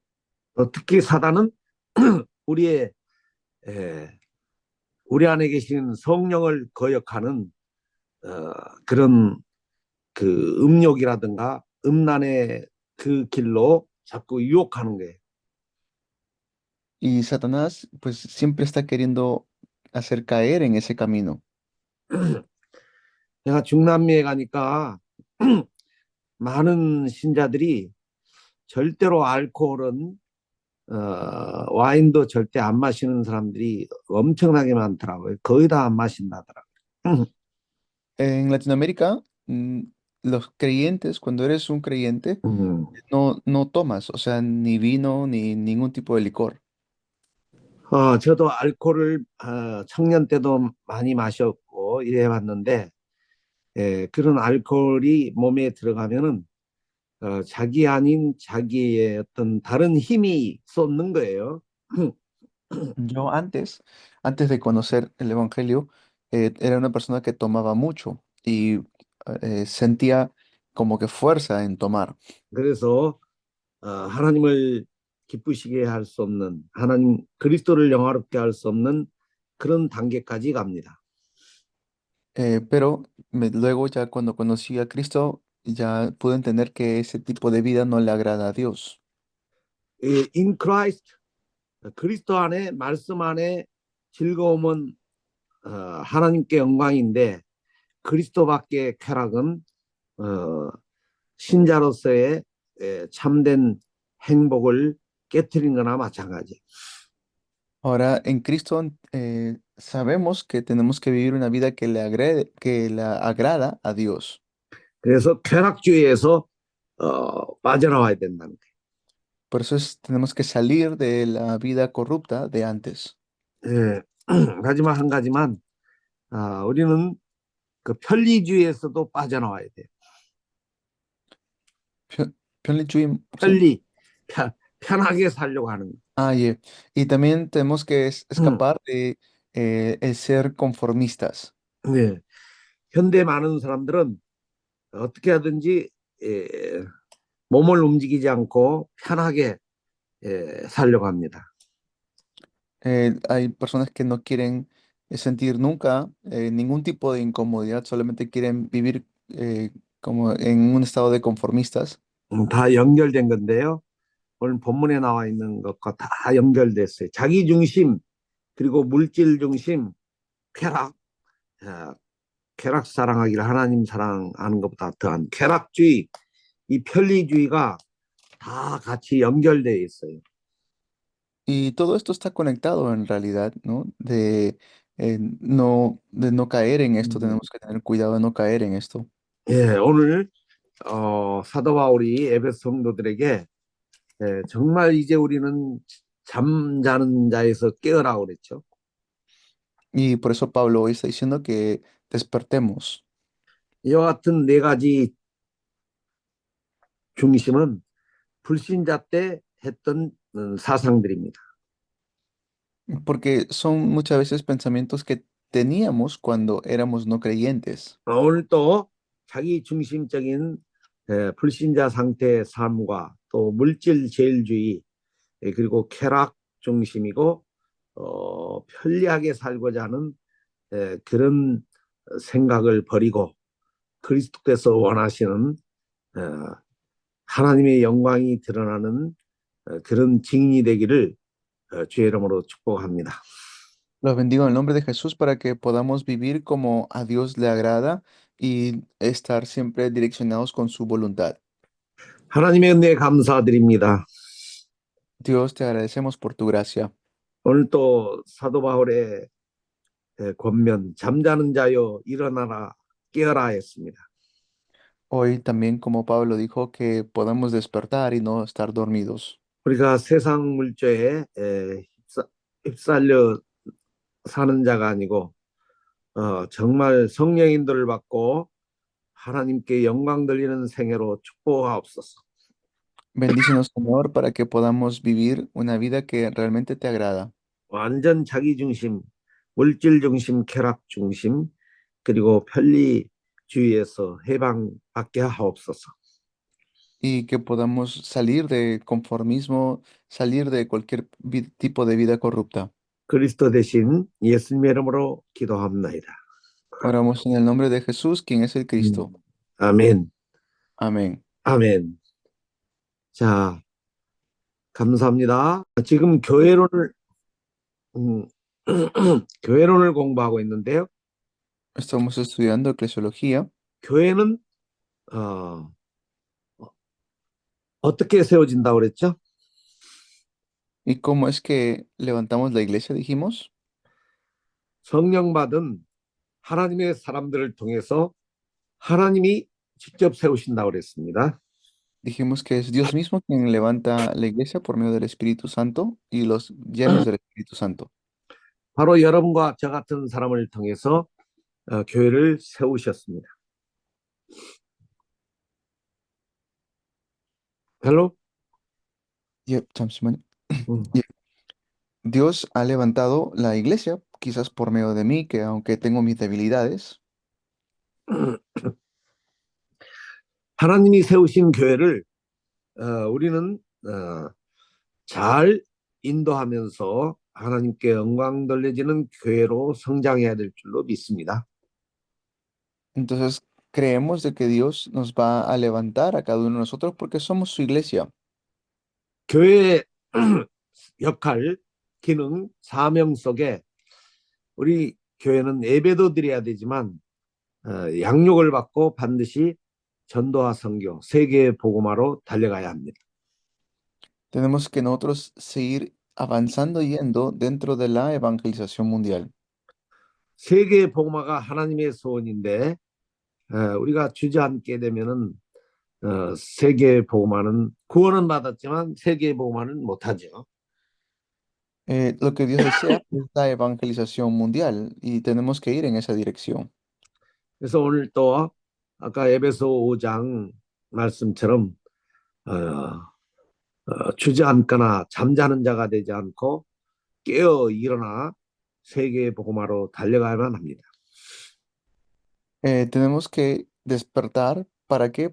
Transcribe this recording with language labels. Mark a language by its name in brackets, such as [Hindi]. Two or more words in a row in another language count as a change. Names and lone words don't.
[Korean] 특히 사단은 우리의 우리 안에 계신 성령을 거역하는 그런 그 음욕이라든가 음란의 그 길로 자꾸 유혹하는 거예요. [Spanish] Y Satanás, pues siempre está queriendo hacer caer en ese camino. [Korean] 내가 중남미에 가니까 많은 신자들이 절대로 알코올은 와인도 절대 안 마시는 사람들이 엄청나게 많더라고요. 거의 다 안 마신다더라고요. [Spanish] En Latinoamérica, los creyentes, cuando eres un creyente, no tomas, o sea, ni vino ni ningún tipo de licor. [Korean] 저도 알코올을 청년 때도 많이 마셨고 이래봤는데 그런 알코올이 몸에 들어가면은 자기 아닌 자기의 어떤 다른 힘이 쏟는 거예요. [Spanish] Yo antes de conocer el Evangelio, era una persona que tomaba mucho y sentía como que fuerza en tomar. [Korean] 그래서 하나님을 기쁘시게 할 수 없는 하나님 그리스도를 영화롭게 할 수 없는 그런 단계까지 갑니다. [Spanish] Pero luego ya cuando conocí a Cristo, ya pude entender que ese tipo de vida no le agrada a Dios. [English] In Christ [Korean] 그리스도 안에 말씀 안에 즐거움은 하나님께 영광인데 그리스도 밖의 쾌락은 신자로서의 참된 행복을 깨트린 거나 마찬가지. [Spanish] Ahora, en Cristo sabemos que tenemos que vivir una vida que le agrada a Dios. [Korean] 그래서 쾌락주의에서 빠져나와야 된다는 거예요. [Spanish] Por eso tenemos que salir de la vida corrupta de antes. [Korean] 하지만 한 가지만 우리는 그 편리주의에서도 빠져나와야 돼요. 편리주의, 편리, 편하게 살려고 하는 [Spanish] Ah, y también tenemos que 음, escapar de el ser conformistas. [Korean] 네. 현대 많은 사람들은 어떻게 하든지 몸을 움직이지 않고 편하게 살려고 합니다. [Spanish] Hay personas que no quieren sentir nunca ningún tipo de incomodidad, solamente quieren vivir como en un estado de conformistas. [Korean] 다 연결된 건데요. 오늘 본문에 나와 있는 것과 다 연결됐어요. 자기 중심, 그리고 물질 중심, 쾌락, 어, 쾌락 사랑하기를 하나님 사랑하는 것보다 더한 쾌락주의, 이 편리주의가 다 같이 연결되어 있어요. [Spanish] Y todo esto está conectado en realidad, ¿no? De no caer en esto, 음, tenemos que tener cuidado de no caer en esto. [Korean] 예, 오늘 사도 바울이 에베소 성도들에게 정말 이제 우리는 잠자는 자에서 깨어라 그랬죠. [Spanish] Y por eso Pablo hoy está diciendo que despertemos, [Korean] 이와 같은 네 가지 중심은 불신자 때 했던 사상들입니다. [Spanish] porque son muchas veces pensamientos que teníamos cuando éramos no creyentes. [Korean] 오늘 또 자기 중심적인 불신자 상태의 삶과 또 물질 제일주의 그리고 쾌락 중심이고 편리하게 살고자 하는 그런 생각을 버리고 그리스도께서 원하시는 어, 하나님의 영광이 드러나는 그런 증인이 되기를 주의 이름으로 축복합니다. [Spanish] Los bendigo en el nombre de Jesús para que podamos vivir como a Dios le agrada y estar siempre direccionados con su voluntad. [Korean] 하나님의 은혜에 감사드립니다. [Spanish] Dios, te agradecemos por tu gracia. [Korean] 오늘 또 사도 바울의 권면 잠자는 자여 일어나라 깨어라 했습니다. [Spanish] Hoy también, como Pablo dijo, que podamos despertar y no estar dormidos. [Korean] 우리가 세상 물조에 휩쓸려 사는 자가 아니고 정말 성령 인도를 받고 하나님께 영광 돌리는 생애로 축복하옵소서. [Spanish] Bendícenos, Señor, para que podamos vivir una vida que realmente te agrada. [Korean] 완전 자기 중심, 물질 중심, 쾌락 중심, 그리고 편리주의에서 해방받게 하옵소서. [Spanish] Y que podamos salir de conformismo, salir de cualquier tipo de vida corrupta. [Korean] 그리스도 대신 예수님의 이름으로 기도합나이다. [Spanish] Oramos en el nombre de Jesús, quien es el Cristo. [Korean] 아멘. [Spanish] Amén. [Korean] 아멘. 자, 감사합니다. 지금 교회론을 교회론을 공부하고 있는데요. [Spanish] Estamos estudiando eclesiología. [Korean] 교회는 어떻게 세워진다고 그랬죠? [Spanish] ¿Y cómo es que levantamos la iglesia, dijimos? [Korean] 성령 받은 하나님의 사람들을 통해서 하나님이 직접 세우신다고 그랬습니다. [Spanish] Dijimos que es Dios mismo quien levanta la iglesia por medio del Espíritu Santo y los llenos del Espíritu Santo. [Korean] 바로 여러분과 저 같은 사람을 통해서 교회를 세우셨습니다. 헬로? 잠시만요. [Spanish] Dios ha levantado la iglesia, quizás por medio de mí, que aunque tengo mis debilidades, [Korean] 하나님이 세우신 교회를 우리는 잘 인도하면서 하나님께 영광 돌려지는 교회로 성장해야 될 줄로 믿습니다. [Spanish] entonces creemos de que Dios nos va a levantar a cada uno de nosotros porque somos su iglesia. [Korean] 교회의 역할, 기능, 사명 속에 우리 교회는 예배도 드려야 되지만 양육을 받고 반드시 전도와 선교, 세계 복음화로 달려가야 합니다. [Spanish] Tenemos que nosotros seguir avanzando yendo dentro de la evangelización mundial. [Korean] 세계 복음화가 하나님의 소원인데 우리가 주저앉게 되면은 세계 복음화는 구원은 받았지만 세계 복음화는 못하죠. [Spanish] Lo que Dios desea es la evangelización mundial y tenemos que ir en esa dirección. [Korean] 그래서 오늘 또 아까 에베소 5장 말씀처럼 주저앉거나 잠자는 자가 되지 않고 깨어 일어나 세계의 복음화로 달려가야만 합니다. [Spanish] Tenemos que despertar. ¿Para qué?